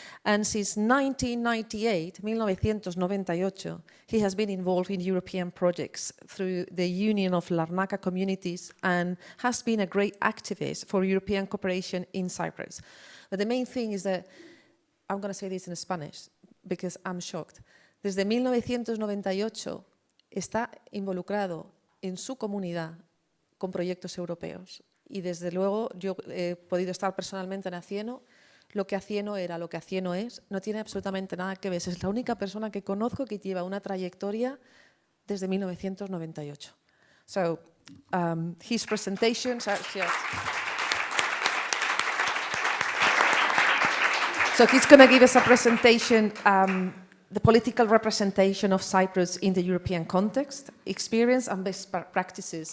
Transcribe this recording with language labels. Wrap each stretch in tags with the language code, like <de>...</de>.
<en>And since 1998, he has been involved in European projects through the Union of Larnaca Communities and has been a great activist for European cooperation in Cyprus. But the main thing is that, I'm going to say this in Spanish because I'm shocked.</en> <es>Desde 1998 está involucrado en su comunidad con proyectos europeos. Y desde luego yo he podido estar personalmente en Atheno. Lo que Atheno era, lo que Atheno es, no tiene absolutamente nada que ver. Es la única persona que conozco que lleva una trayectoria desde 1998.</es> <en>So, his presentations are here. So he's going to give us a presentation, the political representation of Cyprus in the European context, experience and best practices.</en>